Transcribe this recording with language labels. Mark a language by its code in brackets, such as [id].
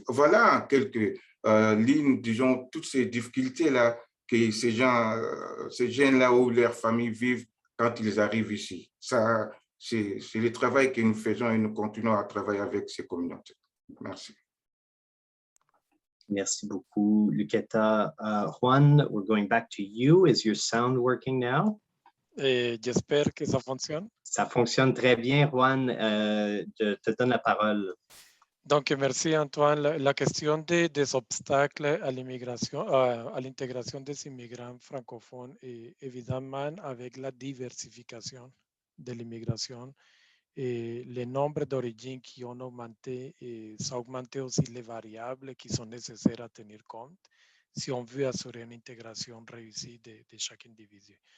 [fr] Voilà en quelques lignes, disons, toutes ces difficultés-là que ces jeunes-là ou leurs familles vivent quand ils arrivent ici. Ça, c'est le travail que nous faisons et nous continuons à travailler avec ces communautés. Merci. Merci beaucoup, Luqueta. [en] Juan, we're going back to you. Is your sound working now? [fr] J'espère que ça fonctionne. Ça fonctionne très bien, Juan. Je te donne la parole. Donc, merci Antoine. La question des obstacles à l'immigration, à l'intégration des immigrants francophones est évidemment avec la diversification de l'immigration et le nombre d'origines qui ont augmenté et ça a augmenté aussi les variables qui sont nécessaires à tenir compte si on veut assurer une intégration réussie de chaque individu.